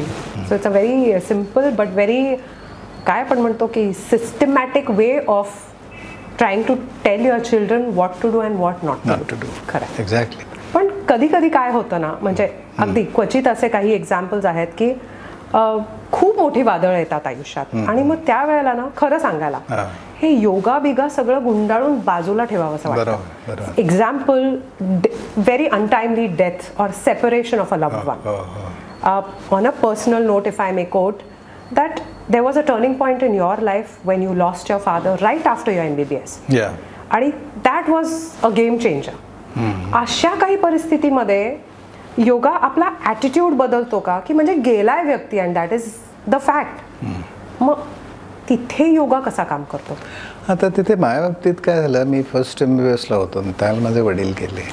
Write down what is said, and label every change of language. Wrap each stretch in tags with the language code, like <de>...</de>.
<en>so it's a very simple but very,</en> <mr>काय आपण म्हणतो की</mr> <en>Systematic way of trying to tell your children what to do and what not to do.</en> <mr>खरं.</mr> <en>Exactly.</en> <mr>पण कधी कधी काय होतं ना, म्हणजे अगदी क्वचित असे काही एक्झाम्पल्स आहेत की खूप मोठी वादळ येतात आयुष्यात, आणि मग त्या वेळेला ना खरं सांगायला हे योगा बिगा सगळं गुंडाळून बाजूला ठेवावं असं वाटतं.</mr> <en>Example, very untimely death और separation of a loved one. On a personal note, if I may quote that there was a turning point in your life when you lost your father right after your MBBS. Yeah. आणि that was a game changer.</en> <mr>अशा काही परिस्थितीमध्ये योगा आपला attitude बदलतो का, की म्हणजे गेलाय व्यक्ती</mr> <en>and that is the fact,</en> <mr>मग तिथे योगा कसा काम करतो. आता तिथे माझ्या बाबतीत काय झालं, मी फर्स्ट MBBSला होतो, त्याला माझे वडील गेले.</mr>